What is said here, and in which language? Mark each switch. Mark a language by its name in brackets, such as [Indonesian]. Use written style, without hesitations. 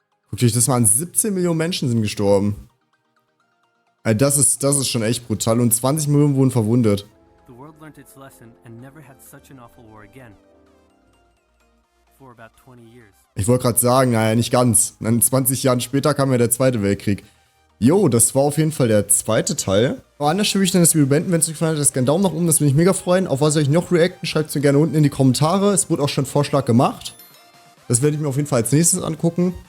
[German] Guckt euch das mal an, 17 Millionen Menschen sind gestorben. Das ist schon echt brutal und 20 Millionen wurden verwundet. [English] The world learned its lesson and never had such an awful war again. For about 20 years. [German] Ich wollte gerade sagen, naja, nicht ganz. Dann 20 Jahren später kam ja der Zweite Weltkrieg. Jo, das war auf jeden Fall der zweite Teil. Aber an der Stelle würde ich dann das Video beenden. Wenn es euch gefallen hat, lasst gerne einen Daumen nach oben, das würde mich mega freuen. Auf was soll ich noch reacten, schreibt es mir gerne unten in die Kommentare. Es wurde auch schon ein Vorschlag gemacht. Das werde ich mir auf jeden Fall als nächstes angucken.